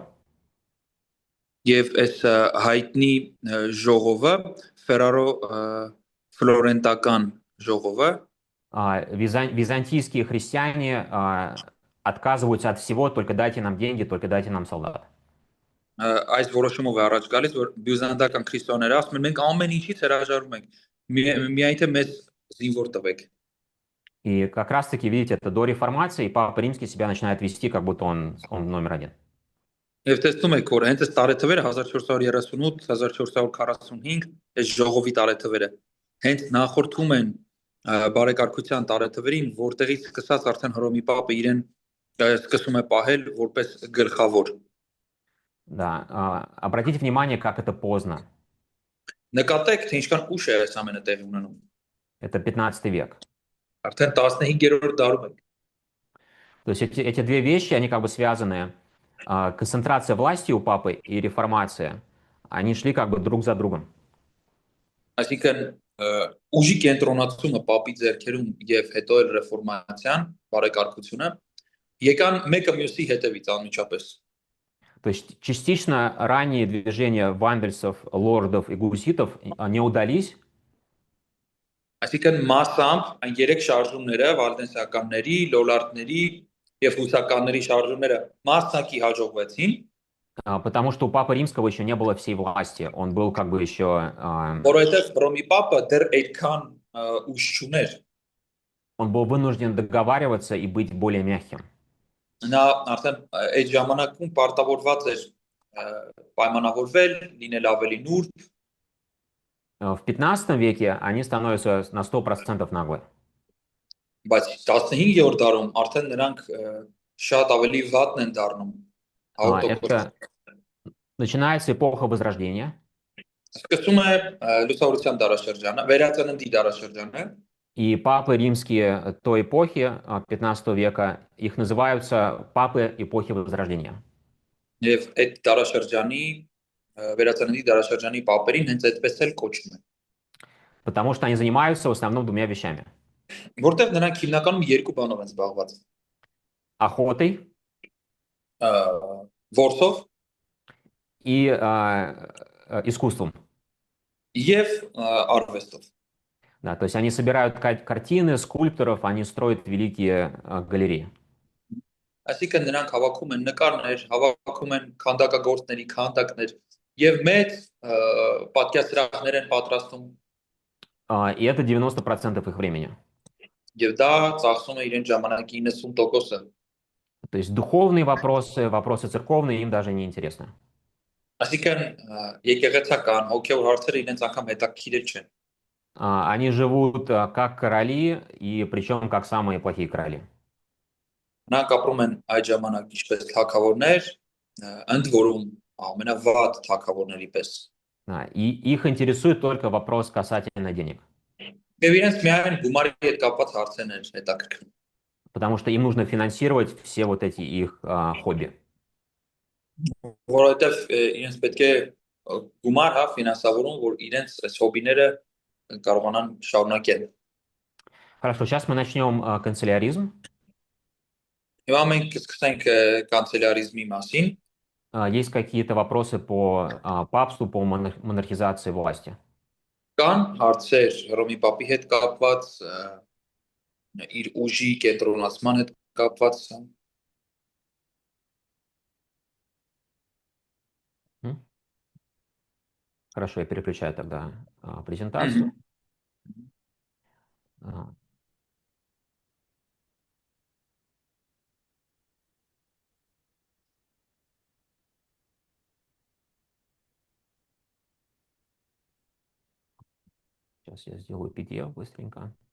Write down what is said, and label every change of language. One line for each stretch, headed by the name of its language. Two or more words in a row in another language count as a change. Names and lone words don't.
Armenian: Եվ այս հայտնի ժողովը, Ֆերարո ֆլորենտական ժողովը,
Russian: византийские христиане отказываются от всего, только дайте нам деньги, только дайте нам солдат.
Armenian: այս որոշումով է առաջ գալիս, որ բյուզանդական քրիստոնյաները ասում են, մենք ամեն ինչից հրաժարվում ենք, միայն թե մեզ զինվոր տվեք։
Russian: И как раз-таки, видите, это до реформации, и Папа Римский себя начинает вести, как будто он номер один.
Armenian: Եվ տեսնում եք, որ հենց այս տարեթվերը 1438-1445 այս ժողովի տարեթվերը հենց նախորդում են բարեկարգության տարեթվերին, որտեղից սկսած արդեն Հռոմի Պապը իրեն սկսում է պահել որպես գլխավոր։
Russian: Да, обратите внимание, как это поздно.
Armenian: Նկատեք, թե ինչքան ուշ է այս ամենը տեղի ունենում։
Russian: Это 15 век.
Armenian: Արդեն 15-րդ դարում է։
Russian: То есть эти две вещи, они как бы связаны. Концентрация власти у папы и реформация, они шли как бы друг за другом.
Armenian: Այսինքն ուժի կենտրոնացումը Պապի ձեռքերում եւ հետո էլ ռեֆորմացիան, բարեկարգությունը եկան մեկը մյուսի հետևից անմիջապես։
Russian: То есть частично ранние движения вандельцев, лордов и гуситов не удались.
Armenian: Այսինքն մասամբ այն երեք շարժումները, վալդենսականների, լոլարդների եւ հուսականների շարժումները մասնակի հաջողվեցին,
Russian: Потому что у Папы Римского еще не было всей власти. Он был как бы еще...
Armenian: Որովհետև Ռոմի Պապը դեռ այդքան ուժ չուներ։
Russian: Он был вынужден договариваться и быть более мягким.
Armenian: Նա արդեն այդ ժամանակում պարտավորված էր պայմանավորվել, լինել ավելի նուրբ,
Russian: В 15 веке они становятся на 100% наглы.
Armenian: բայց 15-րդ դարում արդեն նրանք շատ ավելի վատն են դառնում։ 100%։
Russian: Это начинается эпоха Возрождения.
Armenian: Սկսում է լուսավորության դարաշրջանը, վերածննդի դարաշրջանը,
Russian: И папы римские той эпохи, 15 века, их называются папы эпохи Возрождения.
Armenian: եւ այդ դարաշրջանի վերածննդի դարաշրջանի պապերին հենց այդպես էլ կոչվում են։
Russian: Потому что они занимаются в основном двумя вещами.
Armenian: Որտեղ նրանք հիմնականում երկու բանով են զբաղված։
Russian: Охотой
Armenian: Որսով
Russian: и искусством.
Armenian: եւ արվեստով։
Russian: Да, то есть они собирают картины скульпторов, они строят великие галереи.
Armenian: Այսինքն նրանք հավաքում են նկարներ, հավաքում են քանդակագործների քանդակներ եւ մեծ պատկերասրահներ են պատրաստում
Russian: И это 90% их времени.
Armenian: եւ դա ծախսում է իրեն ժամանակի 90%-ը։
Russian: То есть духовные вопросы, вопросы церковные им даже не интересны.
Armenian: Այսինքն եկեղեցական հոգեոր հարցերը իրենց անգամ հետաքրքիր չեն։
Russian: Они живут как короли, и причем как самые плохие короли.
Armenian: Նրանք ապրում են այդ ժամանակ ինչպես թագավորներ, ընդ որում ամենավատ թագավորների պես։
Russian: И их интересует только вопрос касательно денег.
Armenian: Եվ իրենց միայն գումարի հետ կապված հարցերն են հետաքրքրում։
Russian: Потому что им нужно финансировать все вот эти их хобби.
Armenian: Որովհետև իրենց պետք է գումար ֆինանսավորում, որ իրենց այս հոբիները կարողանան շարունակել։
Russian: Хорошо, сейчас мы начнем канцеляризм.
Armenian: Հիմա մենք կսկսենք կանցելարիզմի մասին։
Russian: Есть какие-то вопросы по папству, по монархизации власти?
Armenian: Կան հարցեր Հռոմի Պապի հետ կապված, իր ուժի կենտրոնացման հետ կապված։
Russian: Хорошо, я переключаю тогда презентацию. Сейчас я сделаю PDF быстренько.